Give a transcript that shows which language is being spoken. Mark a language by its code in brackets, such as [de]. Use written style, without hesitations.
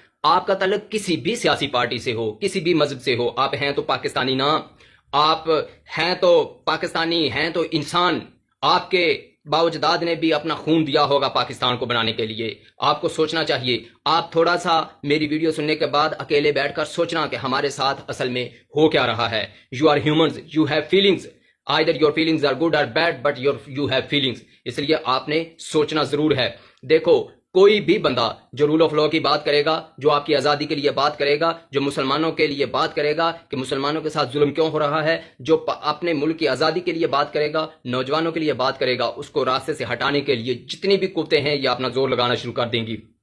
[ur] آپ کا تعلق کسی بھی سیاسی پارٹی سے ہو، کسی بھی مذہب سے ہو، آپ ہیں تو پاکستانی نہ، آپ ہیں تو پاکستانی، ہیں تو انسان. آپ کے باوجداد نے بھی اپنا خون دیا ہوگا پاکستان کو بنانے کے لیے. آپ کو سوچنا چاہیے. آپ تھوڑا سا میری ویڈیو سننے کے بعد اکیلے بیٹھ کر سوچنا کہ ہمارے ساتھ اصل میں ہو کیا رہا ہے. [en] You are humans, you have feelings. either your feelings are good or bad but you have feelings. [ur] اس لیے آپ نے سوچنا ضرور ہے. دیکھو، کوئی بھی بندہ جو رول آف لا کی بات کرے گا، جو آپ کی آزادی کے لیے بات کرے گا، جو مسلمانوں کے لیے بات کرے گا کہ مسلمانوں کے ساتھ ظلم کیوں ہو رہا ہے، جو اپنے ملک کی آزادی کے لیے بات کرے گا، نوجوانوں کے لیے بات کرے گا، اس کو راستے سے ہٹانے کے لیے جتنی بھی قوتیں ہیں یہ اپنا زور لگانا شروع کر دیں گی.